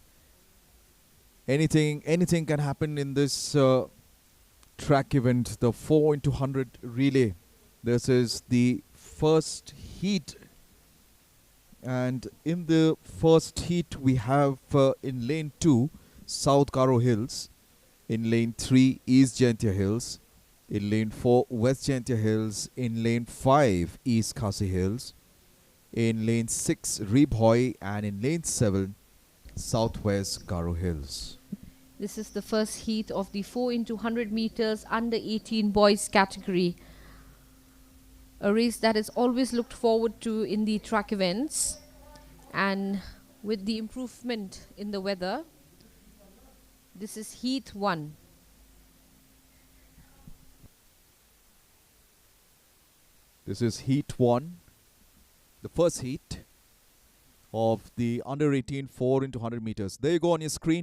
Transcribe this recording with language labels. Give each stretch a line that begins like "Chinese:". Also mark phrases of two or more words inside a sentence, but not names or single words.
English: Anything can happen in this track event, the 4 into 100 relay. This is the first heat. And in the first heat, we have in lane 2, South Garo Hills. In lane 3, East Jaintia Hills. In lane 4, West Jaintia Hills. In lane 5, East Khasi Hills. In lane 6, Rebhoy. And in lane 7, Southwest Garo Hills. This is the first heat of the 4 into 100 meters under 18 boys category. A race that is always looked forward to in the track events. And with the improvement in the weather, this is heat 1. This is heat 1, the first heat of the under 18 4 into 100 meters. There you go on your screen.